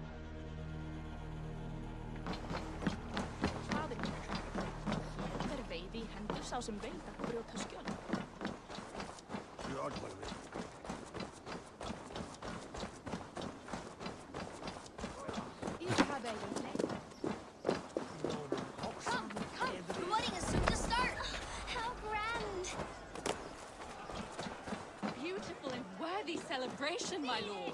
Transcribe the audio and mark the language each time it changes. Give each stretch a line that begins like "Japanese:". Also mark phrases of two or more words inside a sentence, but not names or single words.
Icelandic: Þetta veiði í hendur sá sem veit að brjóta skjöld.
English: Come! The wedding is soon to start! How grand! Beautiful and worthy celebration, my lord.